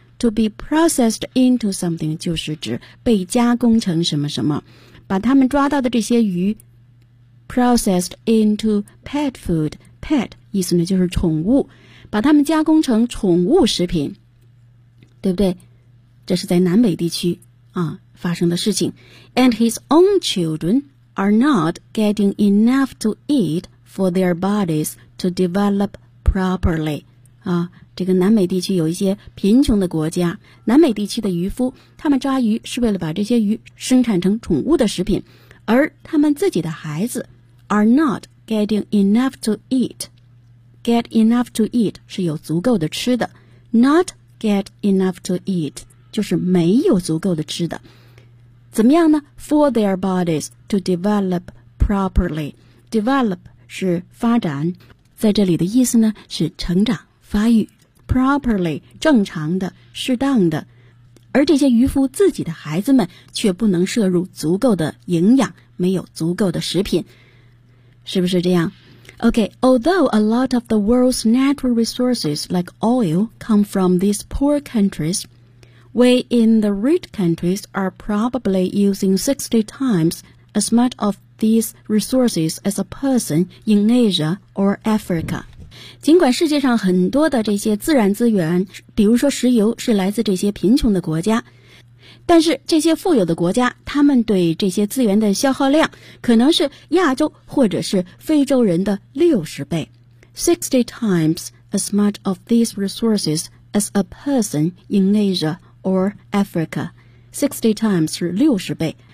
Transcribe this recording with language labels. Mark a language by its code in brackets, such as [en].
[en] To be processed into something [zh] 就是指被加工成什么什么，把他们抓到的这些鱼 [en] processed into pet food. [zh] Pet 意思呢就是宠物，把他们加工成宠物食品，对不对？这是在南美地区啊发生的事情。 [en] And his own children are not getting enough to eat for their bodies to develop properly. [zh] 啊，这个南美地区有一些贫穷的国家，南美地区的渔夫，他们抓鱼是为了把这些鱼生产成宠物的食品，而他们自己的孩子 [en] are not getting enough to eat. Get enough to eat [zh] 是有足够的吃的， [en] not get enough to eat [zh] 就是没有足够的吃的。怎么样呢？ [en] For their bodies to develop properly. [zh] Develop 是发展，在这里的意思呢是成长发育。 Properly 正常的适当的，而这些渔夫自己的孩子们却不能摄入足够的营养，没有足够的食品，是不是这样？ [en] OK, although a lot of the world's natural resources like oil come from these poor countriesWe in the rich countries are probably using 60 times as much of these resources as a person in Asia or Africa. [zh] 尽管世界上很多的这些自然资源，比如说石油，是来自这些贫穷的国家，但是这些富有的国家，他们对这些资源的消耗量可能是亚洲或者是非洲人的60倍。 [en] 60 times as much of these resources as a person in Asia or Africa. 60 times [zh] 是60倍，